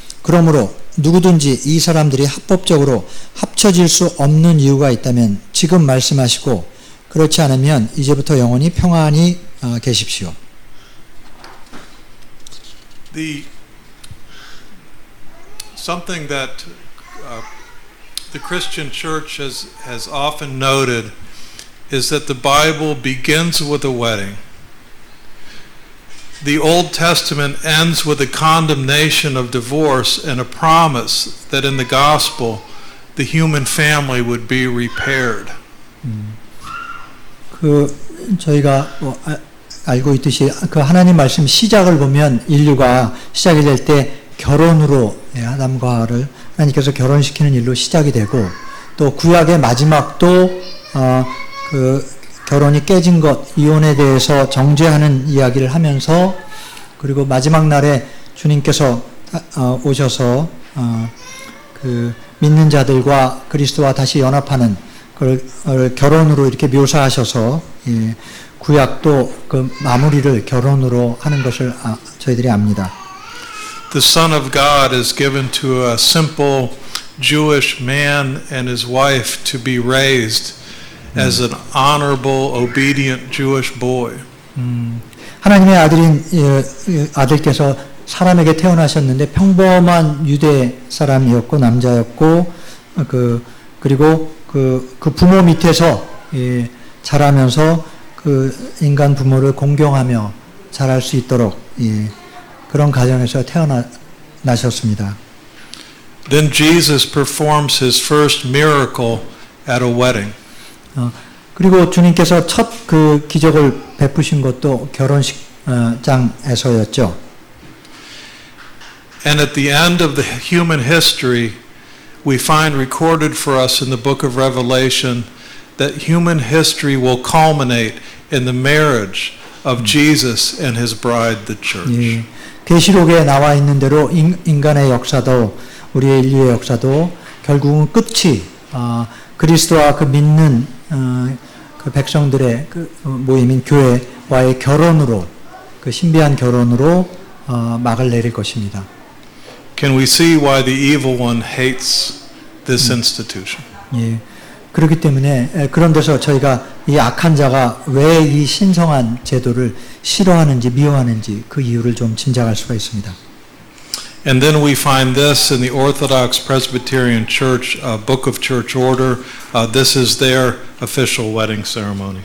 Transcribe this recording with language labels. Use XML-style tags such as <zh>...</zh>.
<ko>그러므로 누구든지 이 사람들이 합법적으로 합쳐질 수 없는 이유가 있다면 지금 말씀하시고, 그렇지 않으면 이제부터 영원히 평안히 계십시오.</ko> <en>Something that the Christian church has often noted is that the Bible begins with a wedding. The Old Testament ends with a condemnation of divorce and a promise that in the gospel the human family would be repaired.</en> <ko>저희가 알고 있듯이 그 하나님 말씀 시작을 보면 인류가 시작이 될 때 결혼으로, 아담과 하와를 하나님께서 결혼시키는 일로 시작이 되고, 또 구약의 마지막도 그 결혼이 깨진 것, 이혼에 대해서 정죄하는 이야기를 하면서, 그리고 마지막 날에 주님께서 오셔서 그 믿는 자들과 그리스도와 다시 연합하는 그걸 결혼으로 이렇게 묘사하셔서, 구약도 그 마무리를 결혼으로 하는 것을 저희들이 압니다.</ko> <en>The Son of God is given to a simple Jewish man and his wife to be raised as an honorable, obedient Jewish boy.</en> <ko>하나님의 아들께서 사람에게 태어나셨는데 평범한 유대 사람이었고 남자였고, 그리고 그 부모 밑에서 자라면서 그 인간 부모를 공경하며 자랄 수 있도록 그런 가정에서 태어나셨습니다.</ko> <en>Then Jesus performs his first miracle at a wedding.</en> <ko>그리고 주님께서 첫 그 기적을 베푸신 것도 결혼식장에서였죠.</ko> <en>And at the end of the human history, we find recorded for us in the book of Revelation that human history will culminate in the marriage of Jesus and his bride, the church.</en> <ko>계시록에 나와 있는 대로 인간의 역사도, 우리의 인류의 역사도 결국은 끝이 그리스도와 그 믿는 그 백성들의 그 모임인 교회와의 결혼으로, 그 신비한 결혼으로 막을 내릴 것입니다.</ko> <en>Can we see why the evil one hates this institution?</en> <ko>그렇기 때문에 그런 데서 저희가 이 악한 자가 왜 이 신성한 제도를 싫어하는지 미워하는지 그 이유를 좀 짐작할 수가 있습니다.</ko> <en>And then we find this in the Orthodox Presbyterian Church Book of Church Order. This is their official wedding ceremony.</en>